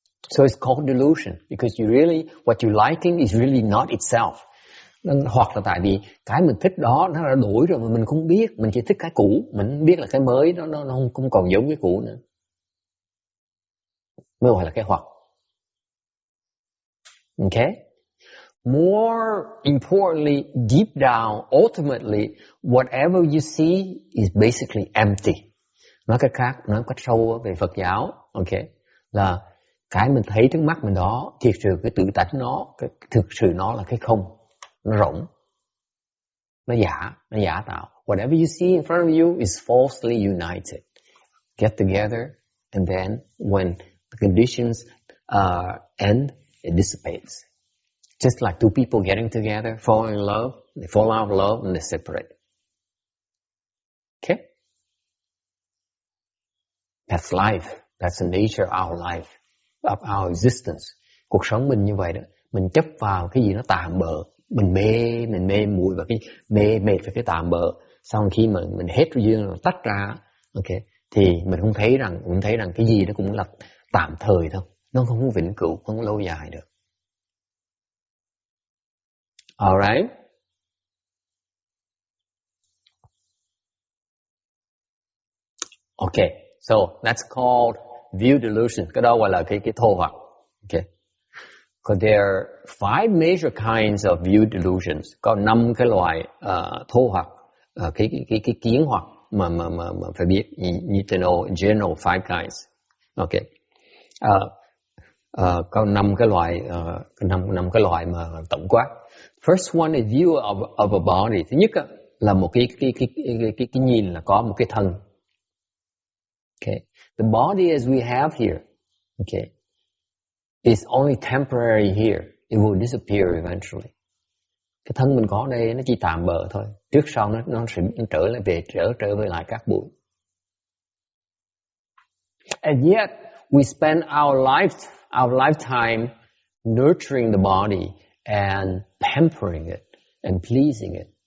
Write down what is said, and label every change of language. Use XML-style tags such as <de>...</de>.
<en>So it's called delusion because what you're liking is really not itself.</en> <vi>Hoặc là tại vì cái mình thích đó nó đã đổi rồi mà mình không biết, mình chỉ thích cái cũ, mình không biết là cái mới đó nó không còn giống cái cũ nữa. Mới gọi là cái hoặc.</vi> <en>Okay? More importantly, deep down, ultimately, whatever you see is basically empty.</en> <vi>Nói cách khác, nói cách sâu về Phật giáo, okay, là cái mình thấy trước mắt mình đó, thiệt sự cái tự tánh nó, thực sự nó là cái không, nó rỗng, nó giả tạo.</vi> <en>Whatever you see in front of you is falsely united. Get together, and then when the conditions end, it dissipates. Just like two people getting together, falling in love, they fall out of love and they separate. Okay? That's life. That's the nature of our life, of our existence.</en> <vi>Cuộc sống mình như vậy đó. Mình chấp vào cái gì nó tạm bợ. Mình mê muội vào cái mệt vào cái tạm bợ. Sau khi mà mình hết duyên rồi tách ra, okay, thì mình không thấy rằng cái gì nó cũng là tạm thời thôi. Nó không có vĩnh cửu, không có lâu dài được.</vi> <en>Alright? Okay, so that's called view delusion.</en> <vi>Cái đó gọi là cái thô hoặc.</vi> <en>Okay. Because there are 5 major kinds of view delusions.</en> <vi>Có 5 cái loại thô hoặc, cái kiến hoặc mà phải biết.</vi> <en>You need to know in general 5 kinds. Okay.</en> <vi>Có 5 cái loại, 5 cái loại mà tổng quát.</vi> <en>First one is view of a body.</en> <vi>Thứ nhất là một cái nhìn là có một cái thân.</vi> <en>Okay. The body as we have here, okay, is only temporary here. It will disappear eventually.</en> <vi>Cái thân mình có đây nó chỉ tạm bợ thôi. Trước sau nó sẽ trở về lại các bụi.</vi> <en>And yet we spend our lifetime nurturing the body and pampering it and pleasing it.</en>